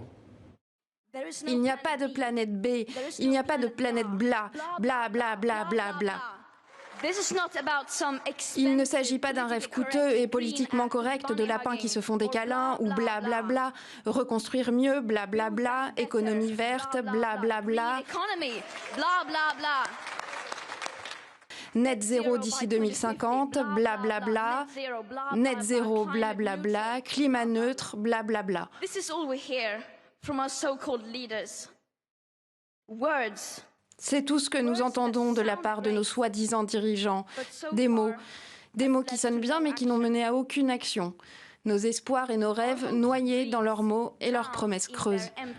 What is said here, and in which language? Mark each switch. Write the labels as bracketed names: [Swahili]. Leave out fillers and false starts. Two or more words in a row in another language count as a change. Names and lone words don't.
[French] Il n'y a pas de planète B, il n'y a pas de planète bla, bla, bla, bla, bla, bla. Il ne s'agit pas d'un rêve coûteux et politiquement correct de lapins qui se font des câlins ou bla bla bla, reconstruire mieux, bla bla bla, économie verte, bla bla bla. Net zéro d'ici 2050, bla bla bla. Net zéro, bla bla bla. Climat neutre, bla bla bla. C'est tout ce que nous entendons de la part de nos soi-disant dirigeants. Des mots qui sonnent bien mais qui n'ont mené à aucune action. Nos espoirs et nos rêves noyés dans leurs mots et leurs promesses creuses.